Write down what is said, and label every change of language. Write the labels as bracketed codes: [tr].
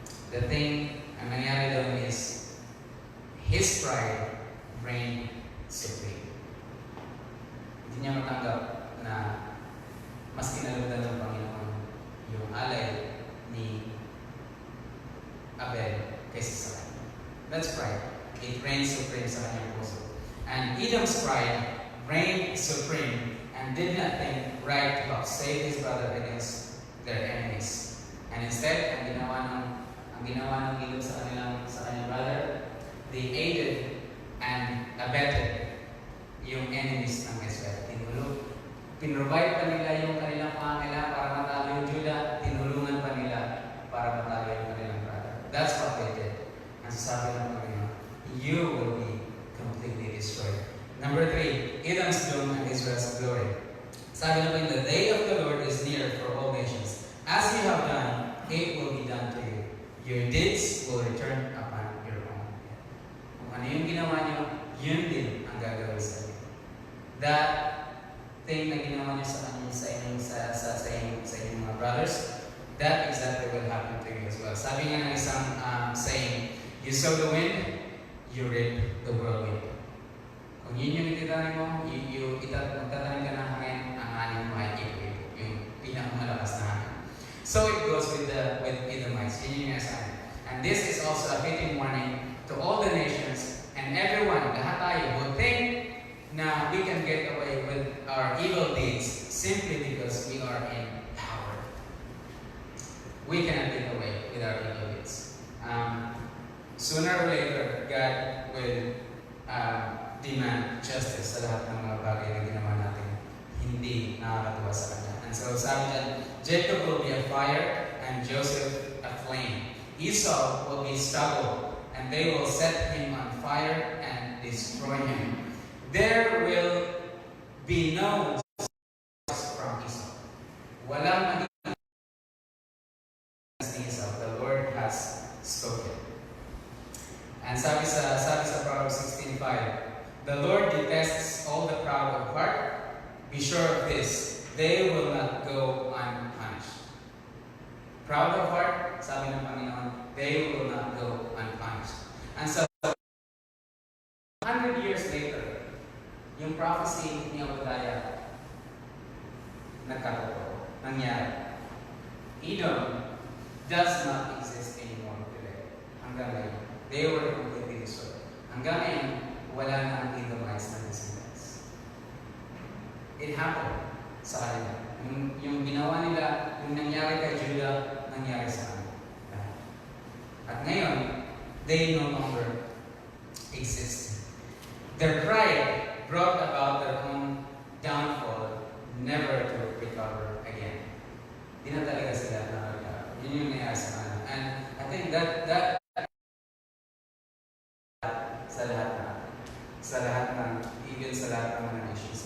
[en] The thing [tl] ang nangyari doon [en] is his pride reigned supreme. [tl] Hindi niya matanggap na mas kinalutan ng Panginoon yung alay ni Abel kaysa sa kanya. [en] That's pride. It reigns supreme [tl] sa kanyang puso. [en] And Edom's pride reigned supreme and did not think right to save his brother against their enemies. And instead, [tl] ang ginawa ng Edom sa kanyang brother, [en] they aided and abetted yung enemies ng Israel. [tl] Pinrovide pa nila yung kanilang pangangailangan para matalo yung Judah, tinulungan pa nila para matalo yung kanilang brother. [en] That's what they did. [tl] Ang sasabi ng Panginoon, [en] you will be completely destroyed. Number 3, Edom's doom and Israel's glory. [tl] Sabi na po yun, [en] the day of the Lord is near for all nations. As you have done, it will be done to you. Your deeds will return upon your own. [tl] Kung ano yung ginawa niyo, yun din ang gagawin sa inyo. [en] That thing [tl] na ginawa niyo sa inyong mga [en] brothers, that exactly will happen to you as well. [tl] Sabi nga ng isang [en] saying, you sow the wind, you reap the whirlwind. [tl] Kung yun yung ititanim mo, magtatanim ka ng hangin, ang hangin mo ay ipo-ipo, yung pinakamalakas na hangin. [en] So it goes with Edomites. [tl] Yun yung assignment. [en] And this is also a fitting warning to all the nations and everyone, [tl] lahat tayo, [en] who think na we can get away with our evil deeds simply because we are in power. We cannot get away with our evil deeds. Sooner or later, God will demand justice [tl] sa lahat ng mga bagay na ginawa natin hindi nakakatuwa sa Kanya. [en] And so [tl] sabi dyan, [en] Jacob will be a fire and Joseph a flame. Esau will be stubble and they will set him on fire and destroy him. There will be no from Esau. [tl] Walang magiging ni Esau. [en] The Lord has spoken. And [tl] sabi sa [en] Proverbs 16:5, the Lord detests all the proud of heart. Be sure of this, they will not go unpunished. Proud of heart, [tl] sabi ng Panginoon, [en] they will not go unpunished. [tl] And so, 100 years later, yung prophecy ni Obadiah nagkatotoo, nangyari. [en] Edom does not exist anymore today. [tl] Hanggang ngayon. [en] They were completely destroyed. [tl] Hanggang ngayon, wala na ang Edomites na descendants. [en] It happened [tl] sa kanila. Yung ginawa nila, yung nangyari kay Judah, nangyari sa kanila. At ngayon, [en] they no longer exist. Their pride brought about their own downfall, never to recover again. [tl] Di na talaga sila nakaka. Yun yung nangyari sa kanila. [en] And I think that [tl] sa lahat ng even sa lahat ng mga issues.